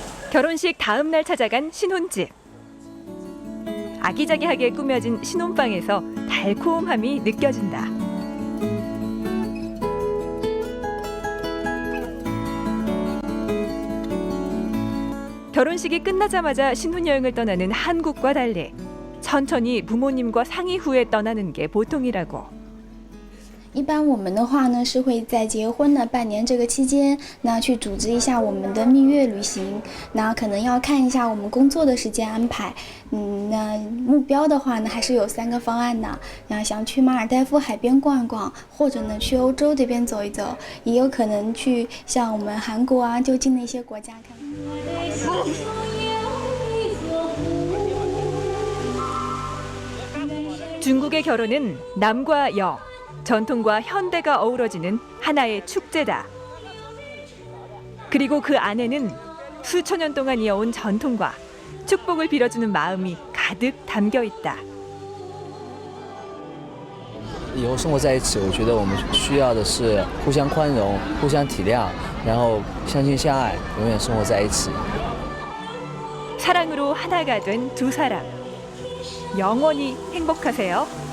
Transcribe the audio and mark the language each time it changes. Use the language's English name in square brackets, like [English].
[Korean] 결혼식 다음 날 찾아간 신혼집. 아기자기하게 꾸며진 신혼방에서 달콤함이 느껴진다. 결혼식이 끝나자마자 신혼여행을 떠나는 한국과 달리 천천히 부모님과 상의 후에 떠나는 게 보통이라고. [Chinese] 一般我们的话呢，是会在结婚的半年这个期间，那去组织一下我们的蜜月旅行。那可能要看一下我们工作的时间安排。那目标的话呢，还是有3个方案的。那想去马尔代夫海边逛一逛，或者呢去欧洲这边走一走，也有可能去像我们韩国啊就近的一些国家看看。 [Korean] 중국의 결혼은 남과 여, 전통과 현대가 어우러지는 하나의 축제다. 그리고 그 안에는 수천 년 동안 이어온 전통과 축복을 빌어주는 마음이 가득 담겨 있다. [Chinese] 以后生活在一起，我觉得我们需要的是互相宽容、互相体谅，然后相亲相爱，永远生活在一起。 [Korean] 사랑으로 하나가 된 두 사람. 영원히 행복하세요.